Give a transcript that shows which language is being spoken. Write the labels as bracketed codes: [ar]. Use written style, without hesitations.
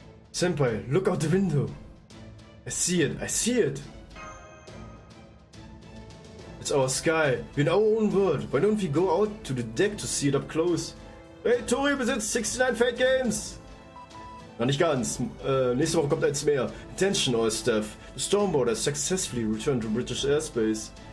[en] Senpai, look out the window. I see it, I see it. It's our sky. We're in our own world. Why don't we go out to the deck to see it up close? [de] Hey, Tori besitzt 69 Fate Games! Na, nicht ganz. Nächste Woche kommt eins mehr. [en] Attention all staff. The Stormboard has successfully returned to British airspace.